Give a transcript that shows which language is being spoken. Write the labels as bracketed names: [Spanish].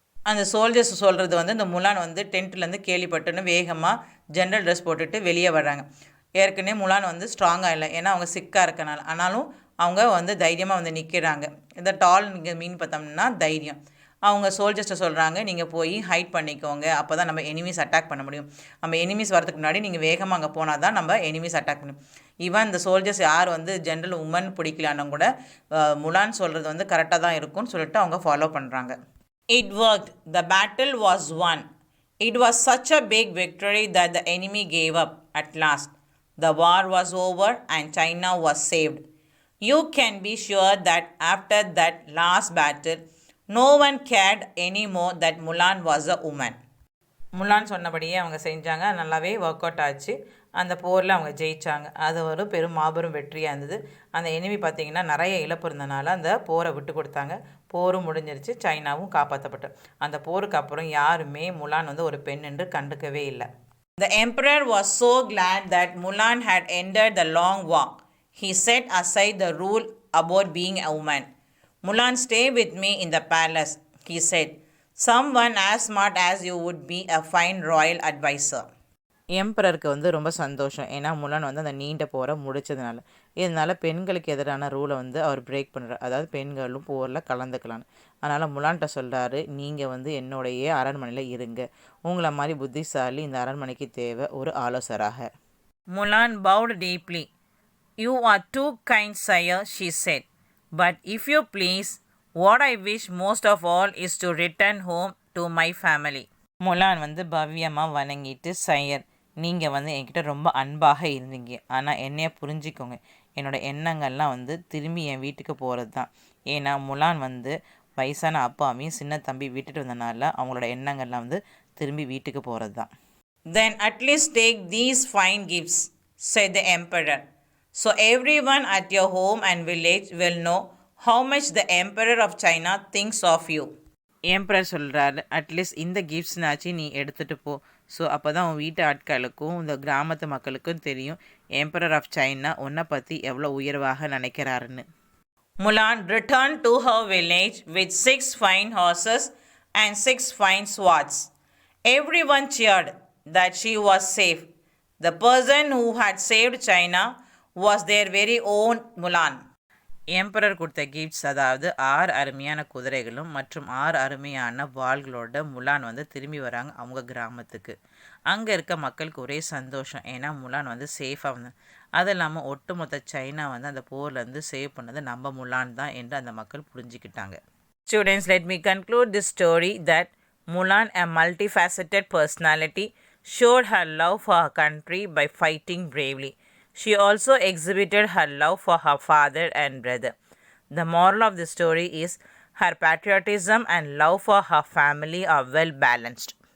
[Tamil] அந்த சோல்ஜர்ஸ் சொல்கிறது வந்து இந்த முலான் வந்து டென்ட்லேருந்து கேள்விப்பட்டுன்னு வேகமாக ஜென்ரல் ட்ரெஸ் போட்டுட்டு வெளியே வர்றாங்க. ஏற்கனவே முலான் வந்து ஸ்ட்ராங்காக இல்லை, ஏன்னா அவங்க சிக்காக இருக்கனால. ஆனாலும் அவங்க வந்து தைரியமாக வந்து நிற்கிறாங்க. இந்த டால் நீங்கள் மீன் பார்த்தோம்னா தைரியம். அவங்க சோல்ஜர்ஸ்ட்டை சொல்கிறாங்க, நீங்கள் போய் ஹைட் பண்ணிக்கோங்க, அப்போ தான் நம்ம எனிமீஸ் அட்டாக் பண்ண முடியும். நம்ம எனிமீஸ் வரதுக்கு முன்னாடி நீங்கள் வேகமாக அங்கே போனால் தான் நம்ம எனிமீஸ் அட்டாக் பண்ண முடியும். ஈவன் இந்த சோல்ஜர்ஸ் யார் வந்து ஜென்ரல் உமன் பிடிக்கலான்னு கூட முலான் சொல்கிறது வந்து கரெக்டாக தான் இருக்கும்னு சொல்லிட்டு அவங்க ஃபாலோ பண்ணுறாங்க. [English] It worked. The battle was won. It was such a big victory that the enemy gave up at last. The war was over and China was saved. You can be sure that after that last battle, no one cared anymore that Mulan was a woman. [Tamil] முலான் சொன்னபடியே அவங்க செஞ்சாங்க. நல்லாவே work out ஆச்சு. அந்த போரில் அவங்க ஜெயித்தாங்க. அது ஒரு பெரும் மாபெரும் வெற்றியாக இருந்தது. அந்த எனிமி பார்த்திங்கன்னா நிறைய இழப்பு இருந்தனால அந்த போரை விட்டு கொடுத்தாங்க. போரும் முடிஞ்சிருச்சு. சைனாவும் காப்பாற்றப்பட்டது. அந்த போருக்கு அப்புறம் யாருமே முலான் வந்து ஒரு பெண் என்று கண்டுக்கவே இல்லை. [English] The emperor was so glad that Mulan had ended the long war. He set aside the rule about being a woman. Mulan, stay with me in the palace, he said. Someone as smart as you would be a fine royal advisor. [Tamil] எம்பரருக்கு வந்து ரொம்ப சந்தோஷம். ஏன்னா முலான் வந்து அந்த நீண்ட போரை முடித்ததுனால. இதனால் பெண்களுக்கு எதிரான ரூலை வந்து அவர் பிரேக் பண்ணுறார். அதாவது பெண்களும் போரில் கலந்துக்கலான்னு. அதனால் முலான்கிட்ட சொல்கிறாரு, நீங்கள் வந்து என்னுடைய அரண்மனையில் இருங்க. உங்களை மாதிரி புத்திசாலி இந்த அரண்மனைக்கு தேவை ஒரு ஆலோசராக. [English] Mulan bowed deeply. You are too kind, sire, she said. But if you please, what I wish most of all is to return home to my family. [Tamil] முலான் வந்து பவ்யமாக வணங்கிட்டு, சையர், நீங்கள் வந்து என்கிட்ட ரொம்ப அன்பாக இருந்தீங்க. ஆனால் என்னைய புரிஞ்சிக்கோங்க. என்னோடய எண்ணங்கள்லாம் வந்து திரும்பி என் வீட்டுக்கு போகிறது தான். ஏன்னா முலான் வந்து வயசான அப்பாவையும் சின்ன தம்பி விட்டுட்டு வந்தனால அவங்களோட எண்ணங்கள்லாம் வந்து திரும்பி வீட்டுக்கு போகிறது தான். [English] Then at least take these fine gifts, said the emperor. So everyone at your home and village will know how much the emperor of China thinks of you. [Tamil] Emperor சொல்கிறாரு, அட்லீஸ்ட் இந்த கிஃப்ட்ஸ்னாச்சு நீ எடுத்துகிட்டு போ. ஸோ அப்போ தான் உன் வீட்டு ஆட்களுக்கும் இந்த கிராமத்து மக்களுக்கும் தெரியும் எம்பரர் ஆஃப் சைனா உன்னை பற்றி எவ்வளோ உயர்வாக நினைக்கிறாருன்னு. [English] Mulan returned to her village with 6 fine horses and 6 fine swords. Everyone cheered that she was safe. The person who had saved China was their very own Mulan. [Tamil] Emperor கொடுத்த gifts, அதாவது 6 அருமையான குதிரைகளும் மற்றும் 6 அருமையான வாள்களோட முலான் வந்து திரும்பி வராங்க அவங்க கிராமத்துக்கு. அங்கே இருக்க மக்களுக்கு ஒரே சந்தோஷம். ஏன்னா முலான் வந்து சேஃபாக வந்து, அது இல்லாமல் ஒட்டுமொத்த சைனா வந்து அந்த போர்லேருந்து சேவ் பண்ணது நம்ம முலான் தான் என்று அந்த மக்கள் புரிஞ்சுக்கிட்டாங்க. [English] Students, let me conclude this story that Mulan, a multifaceted personality, showed her love for her country by fighting bravely. She also exhibited her love for her father and brother. The moral of the story is her patriotism and love for her family are well balanced.